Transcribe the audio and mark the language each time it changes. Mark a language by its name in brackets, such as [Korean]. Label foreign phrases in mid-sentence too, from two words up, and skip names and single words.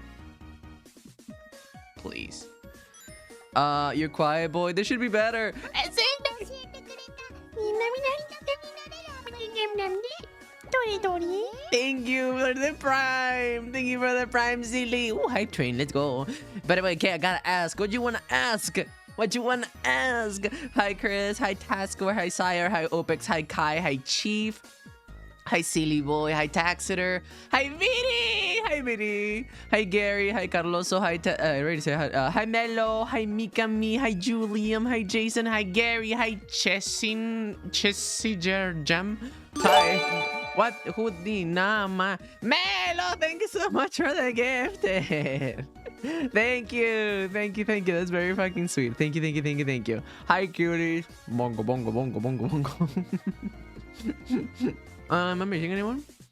[English] Please. You're quiet, boy. This should be better. Thank you for the prime. Thank you for the prime, Zilly. Oh, hype train. Let's go. By the way, okay, I gotta ask. What you wanna ask? What you wanna ask? Hi, Chris. Hi, Taskor. Hi, Sire. Hi, Opex. Hi, Kai. Hi, Chief. Hi, Silly Boy. Hi, Taxeter. Hi, Vidi. Hi, Vidi. Hi, Gary. Hi, Carloso. Hi, I already said hi. Hi, Melo. Hi, Mikami. Hi, Julium. Hi, Jason. Hi, Gary. Hi, Jam. Hi. What? Who the nama? Melo, thank you so much for the gift. Thank you. That's very fucking sweet. Thank you. Hi, cuties. Bongo. Am I missing anyone?